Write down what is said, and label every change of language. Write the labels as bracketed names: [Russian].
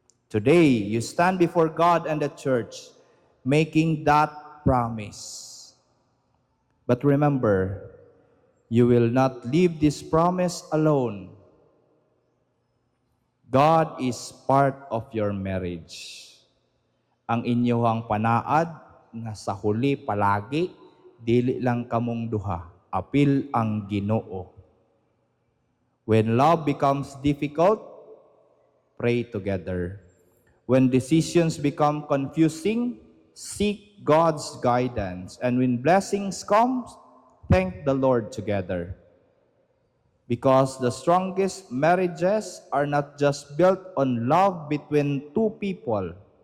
[English] Today, you stand before God and the church, making that promise. But remember, you will not leave this promise alone. God is part of your marriage. [Cebuano] Ang inyong panaad nga sa huli palagi, dili lang kamong duha, apil ang Ginoo. [English] When love becomes difficult, pray together. When decisions become confusing, seek God's guidance. And when blessings come, thank the Lord together. Because the strongest marriages are not just built on love between two people.